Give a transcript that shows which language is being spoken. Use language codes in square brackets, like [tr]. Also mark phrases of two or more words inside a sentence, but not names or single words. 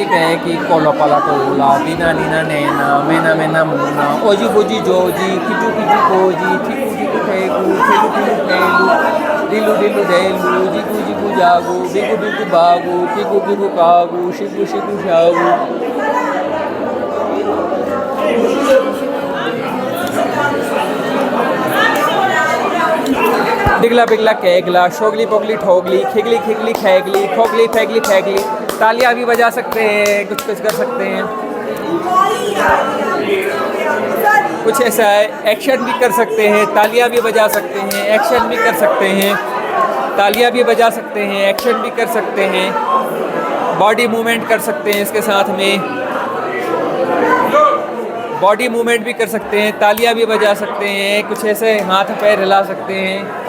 [hi] peki, kolo pala tola, dina nina nena, mena mena muna, oji boji joji, kiju kiju koji, tiku tiku pegu, tilu tilu pelu, dilu dilu delu, jigu jigu jagu, bigu bigu bagu, pigu pigu kagu, shigu shigu shagu. डिगला बिगला कैगला शोगली पोगली ठोगली खिगली खिगली खैगली खोगली फैगली फैगली तालियां भी बजा सकते हैं कुछ कुछ कर सकते हैं कुछ ऐसा है एक्शन भी कर सकते हैं तालियां भी बजा सकते हैं एक्शन भी कर सकते हैं तालियां भी बजा सकते हैं एक्शन भी कर सकते हैं [en] body movement [hi] कर सकते हैं इसके साथ में [en] body movement [hi] भी कर सकते हैं तालियां भी बजा सकते हैं कुछ ऐसे हाथ पैर हिला सकते हैं